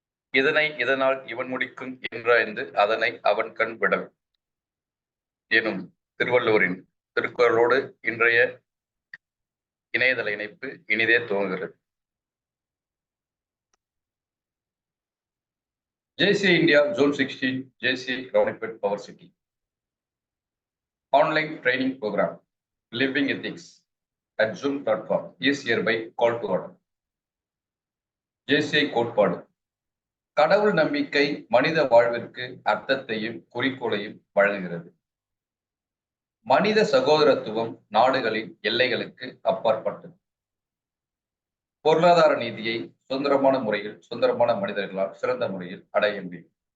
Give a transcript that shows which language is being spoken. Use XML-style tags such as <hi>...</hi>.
<ta>இதனை இதனால் இவன் முடிக்கும் என்றாய்ந்து அதனை அவன் கண் விடல் எனும் திருவள்ளுவரின் திருக்குறளோடு இன்றைய இணையதள இணைப்பு இனிதே துவங்குகிறது.</ta> <en>JCI India Zone 16 JCI Raunipet Power City Online Training Program Living Ethics at Zoom.com is hereby called to order.</en> <ta>JCI கோட்பாடு கடவுள் நம்பிக்கை மனித வாழ்விற்கு அர்த்தத்தையும் குறிக்கோளையும் வழங்குகிறது. மனித சகோதரத்துவம் நாடுகளின் எல்லைகளுக்கு அப்பாற்பட்டது. பொருளாதார நீதியை சுதந்திரமான முறையில் சுதந்திரமான மனிதர்களால் சிறந்த முறையில் அடைய முடியும்.</ta>